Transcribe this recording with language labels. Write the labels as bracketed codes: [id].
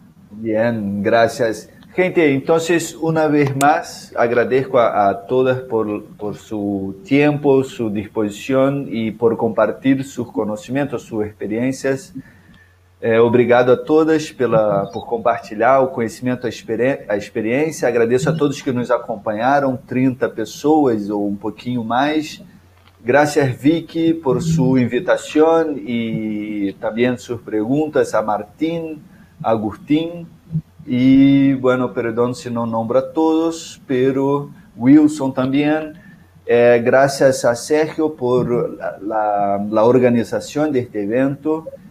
[es] Bien, gracias. Gente, entonces una vez más agradezco a todas por su tiempo, su disposición y por compartir sus conocimientos, sus experiencias. [pt] Obrigado a todas por compartilhar o conhecimento, a experiência. Agradeço a todos que nos acompanharam, 30 pessoas ou um pouquinho mais. [es] Gracias, Vicky, por su invitación y también sus preguntas, a Martín, a Agustín. Y bueno, perdón si no nombro a todos, pero Wilson también. Gracias a Sergio por la organización de este evento.